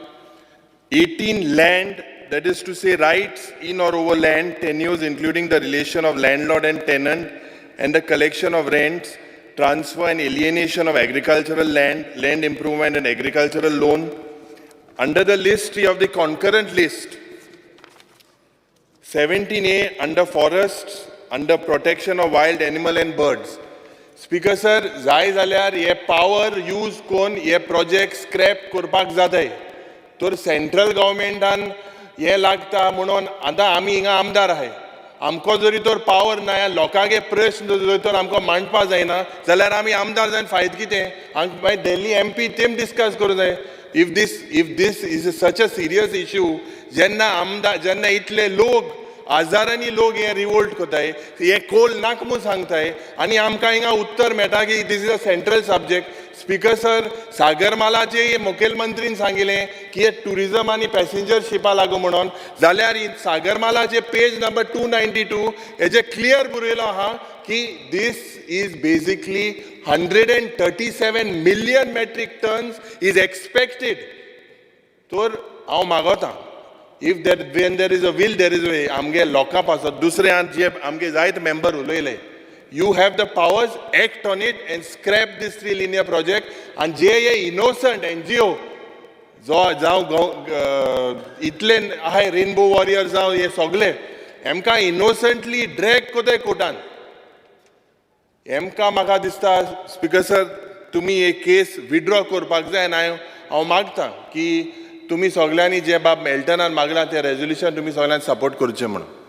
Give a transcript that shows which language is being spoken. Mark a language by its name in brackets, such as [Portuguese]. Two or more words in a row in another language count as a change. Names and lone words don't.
[English] 18, land, that is to say rights in or over land, tenures including the relation of landlord and tenant and the collection of rents, transfer and alienation of agricultural land, land improvement and agricultural loan. Under the list 3 of the concurrent list, 17A under forests, under protection of wild animal and birds. speaker sir [Konkani] जाय जाल्यार हे [English] power use [Konkani] कोन्न हे [English] project scrap [Konkani] करपाक जाताय तर [English] central governmentan [Konkani] हे लागता म्हणून आतां आमी हिंगा आमदार आहाय आमको जरी तर पावर ना लोकांगे प्रश्न जर तर आमकां मांडपा जायना जाल्यार आमी आमदार जावन फायदो कितें मागीर दिल्ली MP तेम डिस्कस करूं जाय [English] if this is such a serious issue [Konkani] जेन्ना इतले लोक हजारांनी लोक हे रिवोल्ट कोताय हे कोल नाक म्हणून सांगताय आनी आमकां हिंगा उत्तर मेळटा की [English] this is a central subject speaker sir [Konkani] सागरमालाचे मुखेलमंत्रीन सांगिल्लें की हे टुरिजम आनी पॅसेंजर शिपा लागू म्हणून जाल्यार सागरमालाचे [English] page number [Konkani] 292 हेजे क्लियर बरयलो आहा की [English] this is basically 137 million metric tons is expected [Konkani] तर हांव मागोतां [English] if when there is a will there is a way [Konkani] आमगे लोकां पासत दुसरे जे आमगे जायत मेंबर उलयले [English] you have the powers act on it and scrap this 3 linear project [Konkani] and जे हे [English] innocent NGO [Konkani] जावं इतले आहाय रेनबो वॉरियर जावं हे सगळे हेमकां इनोसंटली ड्रॅग कोताय कोर्टान हेमकां म्हाका दिसता [English] speaker sir [Konkani] तुमी हे [English] case withdraw [Konkani] करपाक जाय आनी हांव मागतां की तुमी सगळ्यांनी जे बाब मेल्टनान मागलां तें रेजोल्युशन तुमी सगळ्यांनी सपोर्ट करचें म्हणून